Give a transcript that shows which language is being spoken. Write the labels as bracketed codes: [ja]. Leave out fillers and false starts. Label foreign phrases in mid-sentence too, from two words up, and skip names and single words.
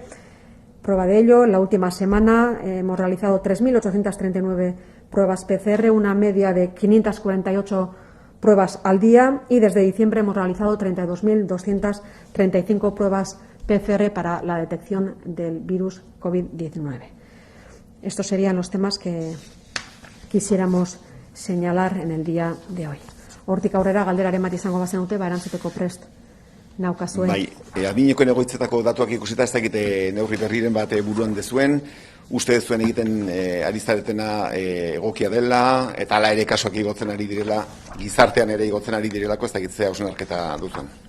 [es] Prueba de ello, la última semana hemos realizado 3.839 pruebas PCR, una media de 548 pruebas al día y desde diciembre hemos realizado 32.235 pruebas PCR para la detección del virus COVID-19. Estos serían los temas que quisiéramos señalar en el día de hoy. [eu] Hortik aurrera galderaren bat izango bazenute, erantzuteko prest naukazue. Bai, adinekoen egoitzetako datuak ikusita ez dakite neurri berriren bat buruan dezuen, uste zuen egiten ari zaretena egokia dela, eta hala ere kasuak igotzen ari direla, gizartean ere igotzen ari direlako ez dakitzea hausnarketa duzuen.